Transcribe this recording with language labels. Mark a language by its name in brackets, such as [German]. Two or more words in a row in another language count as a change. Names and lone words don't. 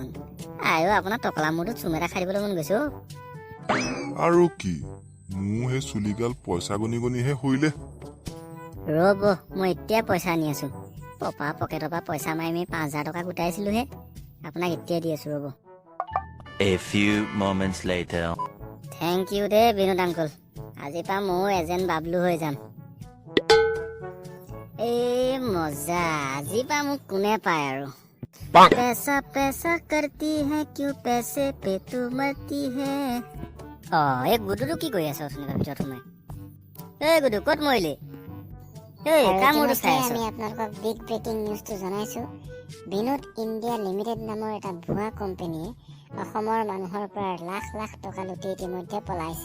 [Assamese] আপোনাৰ টকলা মূৰটোত চুম এটা খাই দিবলৈ মন গৈছে। আৰু কি, মোৰ সেই চুলিগাল পইচা গণি গণিহে সৰিলে। ৰ'ব, মই এতিয়া পইচা আনি আছো। পপা পকেটৰ পৰা পইচা মাৰি 5,000 টকা গোটাইছিলোহে, আপোনাক এতিয়াই দি আছো, ৰ'ব। [English] A few moments later. Thank you [Assamese] দেই বিনোদ আংকল। আজিৰ পৰা ময়ো এজেণ্ট বাবলু হৈ যাম। মজা, আজিৰ পৰা মোক কোনে পায় আৰু। [Hindi] पैसा पैसा करती है क्यों पैसे पे तू मरती है। [Assamese] গুডুটো কি কৰি আছ ভিতৰত সোমাই? গুডু ক'ত মৰিলি? আমি আপোনালোকক [English] big breaking news [Assamese] জনাইছো। বিনোদ ইণ্ডিয়া লিমিটেড নামৰ এটা ভুৱা কোম্পানীয়ে অসমৰ মানুহৰ পৰা লাখ লাখ টকা লুটি ইতিমধ্যে পলাইছে।